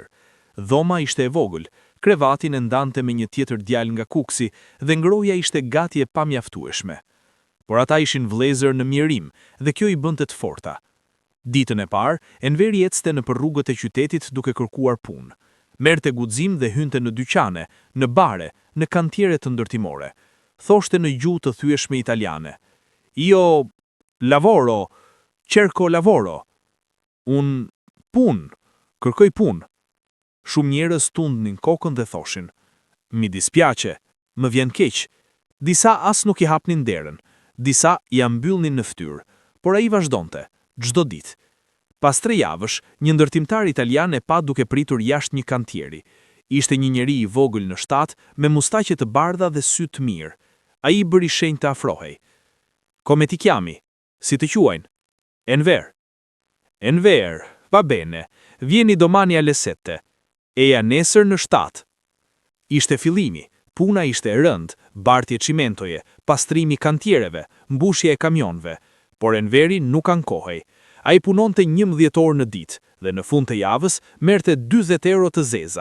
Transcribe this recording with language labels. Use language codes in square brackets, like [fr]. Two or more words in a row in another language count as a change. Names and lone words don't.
[sq] Dhoma ishte e vogël, krevatin e ndante me një tjetër djalë nga Kuksi dhe ngroja ishte gati e pamjaftueshme. Por ata ishin vëllezër në mjerim dhe kjo i bënte të forta. Ditën e parë, Enveri ecste nëpër rrugët e qytetit duke kërkuar punë. Merrte guxim dhe hynte në dyqane, në bare, në kantiere të ndërtimore. Thoshte në gjuhë të thyeshme italiane: [it] "Io lavoro, cerco lavoro." [sq] Kërkoj punë. Shumë njerëz tundnin kokën dhe thoshin: [it] "Mi dispiace, [sq] më vjen keq." Disa as nuk i hapnin derën. Disa ja mbyllnin në fytyrë, por ai vazhdonte, çdo ditë. Pas 3 javësh, një ndërtimtar italian e pa duke pritur jashtë një kantieri. Ishte një njeri i vogël në shtat, me mustaqe të bardha dhe sy të mirë. Ai i bëri shenjë të afrohej. [it] "Come ti chiami? [sq] Si të quajnë?" "Enver." Enver, [it] va bene, vieni domani alle 7. [sq] Eja nesër në 7. Ishte fillimi, puna ishte e rënd, bartje cimentoje, pastrimi kantiereve, mbushje e kamionve, por Enveri nuk ankohej. A i punonte 11 orë në ditë dhe në fund të javës merrte 40 euro të zeza.